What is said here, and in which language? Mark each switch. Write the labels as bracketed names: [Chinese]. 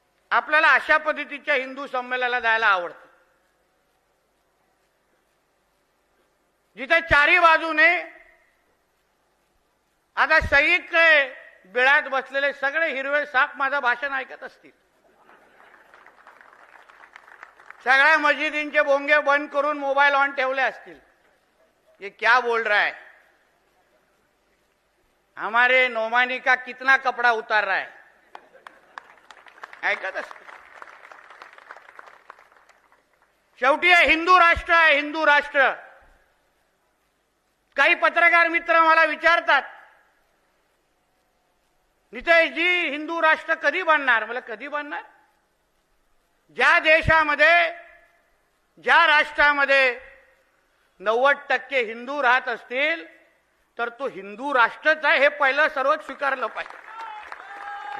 [Marathi] आपल्याला अशा पद्धतीच्या हिंदू संमेलनाला जायला आवडतं, जिथे चारी बाजूने आता सगळीकडे बिळात बसलेले सगळे हिरवे साप माझं भाषण ऐकत असतील. सगळ्या मस्जिदींचे बोंगे बंद करून मोबाईल ऑन ठेवले असतील. [Hindi] ये क्या बोल रहा है, हमारे नोमानी का कितना कपड़ा उतार रहा है, [Marathi] ऐकत असतील. शेवटी हे हिंदू राष्ट्र आहे, हिंदू राष्ट्र. काही पत्रकार मित्र मला विचारतात, नितेशजी हिंदू राष्ट्र कधी बनणार? मला कधी बनणार? ज्या देशामध्ये, ज्या राष्ट्रामध्ये 90% हिंदू राहत असतील तर तो हिंदू राष्ट्रच आहे हे पहिलं सर्व स्वीकारलं पाहिजे.